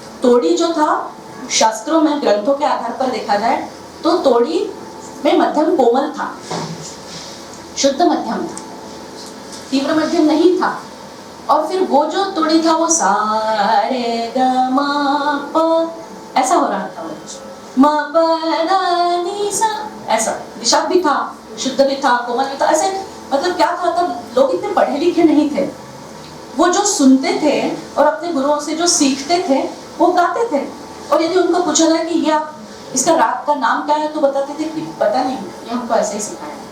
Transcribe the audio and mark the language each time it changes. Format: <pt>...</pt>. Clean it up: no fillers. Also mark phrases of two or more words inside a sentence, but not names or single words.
<hi>अदरवाइज तोड़ी जो था शास्त्रों में, ग्रंथों के आधार पर देखा जाए तो तोड़ी में मध्यम कोमल था, शुद्ध मध्यम था, तीव्र मध्यम नहीं था। और फिर वो जो तोड़ी था वो सा रे ग म प ऐसा हो रहा था, वो म प ध नि सा ऐसा, निषाद भी था, शुद्ध भी था, कोमल भी था, ऐसे मतलब क्या था, तब लोग इतने पढ़े लिखे नहीं थे। वो जो सुनते थे और अपने गुरुओं से जो सीखते थे वो गाते थे, और यदि उनको पूछा जाए कि ये आप इसका राग का नाम क्या है तो बताते थे कि पता नहीं, ये हमको ऐसे ही सिखाया।</hi>